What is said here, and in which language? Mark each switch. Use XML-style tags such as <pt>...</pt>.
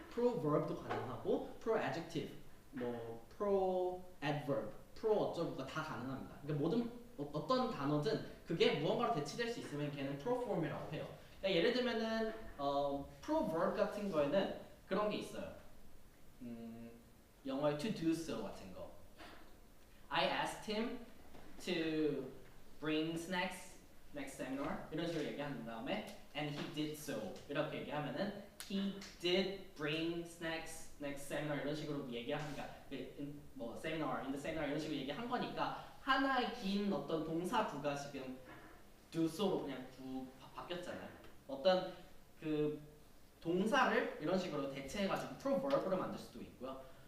<ko>proverb도 가능하고 proadjective, 뭐 proadverb, pro 어쩌고가 다 가능합니다. 그러니까 모든 어떤 단어든 그게 무언가로 대체될 수 있으면 걔는 proform이라고 해요. 그러니까 예를 들면은 proverb 같은 거에는 그런 게 있어요. 영어의 to do so 같은 거.</ko> <en>I asked him to bring snacks next seminar</en> <ko>이런 식으로 얘기한 다음에</ko> <en>and he did so</en> <ko>이렇게 얘기하면은</ko> <en>he did bring snacks next seminar</en> <ko>이런 식으로 얘기하니까 뭐 seminar, in the seminar 이런 식으로 얘기한 거니까 하나의 긴 어떤 동사구가 지금 do so로 그냥 바뀌었잖아요. 어떤 그 동사를 이런 식으로 대체해가지고 proverb으로 만들 수도 있고요.</ko>